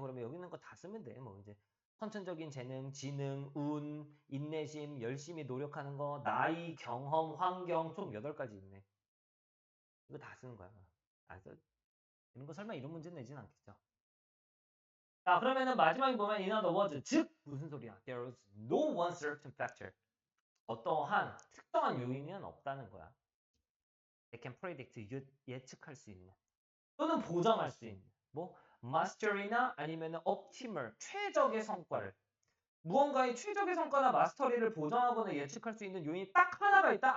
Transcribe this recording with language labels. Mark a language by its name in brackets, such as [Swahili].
[Korean] 그러면 여기 있는 거 다 쓰면 돼. 뭐 이제 선천적인 재능, 지능, 운, 인내심, 열심히 노력하는 거, 나이, 경험, 환경 총 8가지 있네. 이거 다 쓰는 거야. 안 써. 이런 거 설마 이런 문제 내진 않겠죠. 자, 그러면은 마지막에 보면 [English] in other words, [Korean] 즉 무슨 소리야? [English] There is no one certain factor. [Korean] 어떠한 특정한 요인은 없다는 거야. [English] They can predict, [Korean] 예측할 수 있는. 또는 보장할 수 있는. 뭐 mastery나 아니면 optimal, 최적의 성과를. 무언가의 최적의 성과나 마스터리를 보장하거나 예측할 수 있는 요인이 딱 하나가 있다?